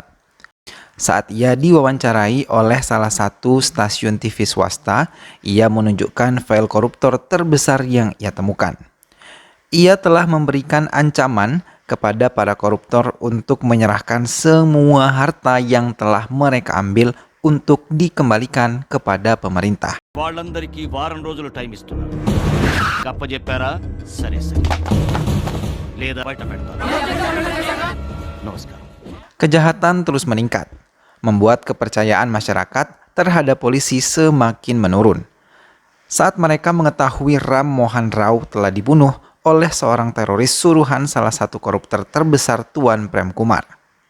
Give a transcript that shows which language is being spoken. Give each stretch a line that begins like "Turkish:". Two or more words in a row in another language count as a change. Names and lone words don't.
Indonesian: Saat ia diwawancarai oleh salah satu stasiun TV swasta, ia menunjukkan file koruptor terbesar yang ia temukan. Ia telah memberikan ancaman kepada para koruptor untuk menyerahkan semua harta yang telah mereka ambil untuk dikembalikan kepada pemerintah.
Telugu: వాళ్ళందరికీ వారం రోజులు టైం ఇస్తున్నారు. కప్పజెప్పారా? సరే సరే. లేదా బయట పెడతారు. నమస్కారం.
Indonesian: Kejahatan terus meningkat, membuat kepercayaan masyarakat terhadap polisi semakin menurun. Saat mereka mengetahui Ram Mohan Rao telah dibunuh oleh seorang teroris suruhan salah satu koruptor terbesar Tuan Prem Kumar.